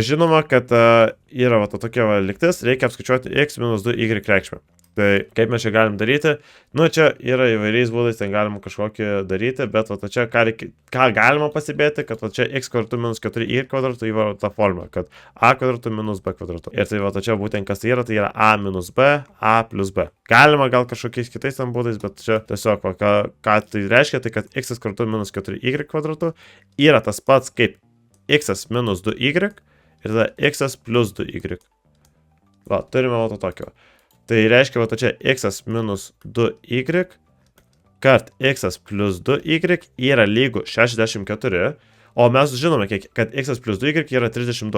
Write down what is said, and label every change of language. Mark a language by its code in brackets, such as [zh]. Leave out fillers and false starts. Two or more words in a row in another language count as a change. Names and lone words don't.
[lt] Žinoma, kad yra va, tokia va, lygtis, reikia apskaičiuoti x minus 2y reikšmę. Tai kaip mes čia galim daryti? Nu, čia yra įvairiais būdais, ten galima kažkokį daryti, bet va, čia ką galima pasibėti, kad va, čia x kvadratu minus 4y kvadratu yra ta formulė, kad a kvadratu minus b kvadratu. Ir tai va, čia būtent kas tai yra a minus b, a plus b. Galima gal kažkokiais kitais tam būdais, bet čia tiesiog, va, ką tai reiškia, tai kad x kvadratu minus 4y kvadratu yra tas pats kaip x minus 2y ir tada x plus 2y. Va, turime va to tokio. Tai reiškia, va, čia x minus 2y kart x plus 2y yra lygu 64, o mes žinome, kad x plus 2y yra 32.